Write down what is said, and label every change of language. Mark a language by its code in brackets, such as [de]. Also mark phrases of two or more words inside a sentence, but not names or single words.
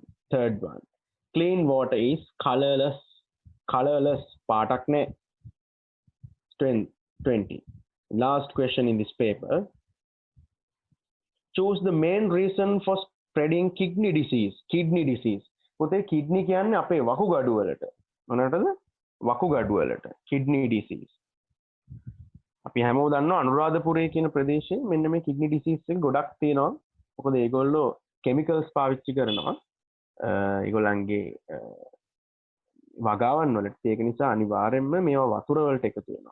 [en] Third one. Clean water is colorless. Colorless. Patak ne 20. Last question in this paper. Choose the main reason for spreading kidney disease. Kidney disease. [si] පොතේ kidney කියන්නේ අපේ වකුගඩු වලට. මොනටද? වකුගඩු වලට. [en] Kidney disease. [si] අපි හැමෝම දන්නවා අනුරාධපුරයේ කියන ප්‍රදේශයේ මෙන්න මේ [en] kidney disease [si] එක ගොඩක් තියෙනවා. මොකද ඒගොල්ලෝ chemicals පාවිච්චි කරනවා. ඒගොල්ලන්ගේ වගාවන් වලට. ඒක නිසා අනිවාර්යයෙන්ම මේවා වතුර වලට එකතු වෙනවා.